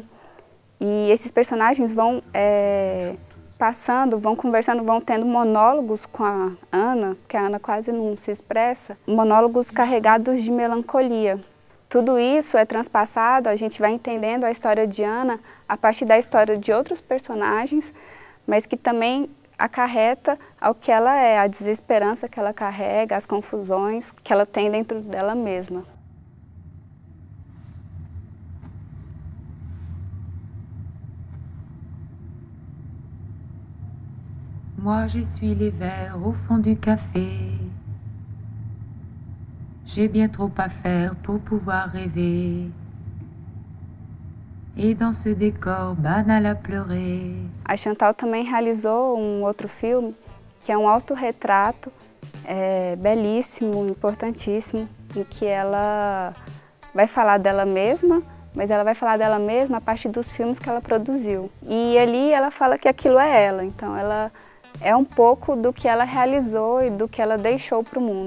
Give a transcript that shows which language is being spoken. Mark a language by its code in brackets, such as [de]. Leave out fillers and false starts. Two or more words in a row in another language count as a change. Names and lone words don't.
[pt] E esses personagens vão passando, vão conversando, vão tendo monólogos com a Ana, que a Ana quase não se expressa, monólogos carregados de melancolia. Tudo isso é transpassado, a gente vai entendendo a história de Ana a partir da história de outros personagens, mas que também acarreta ao que ela é, a desesperança que ela carrega, as confusões que ela tem dentro dela mesma. [fr] Moi, j'essuie les verres au fond du café. J'ai bien trop à faire pour pouvoir rêver. Et dans ce décor banal à pleurer. [pt] A Chantal também realizou um outro filme, que é um autorretrato belíssimo, importantíssimo, em que ela vai falar dela mesma, mas ela vai falar dela mesma a partir dos filmes que ela produziu. E ali ela fala que aquilo é ela, então ela é um pouco do que ela realizou e do que ela deixou para o mundo.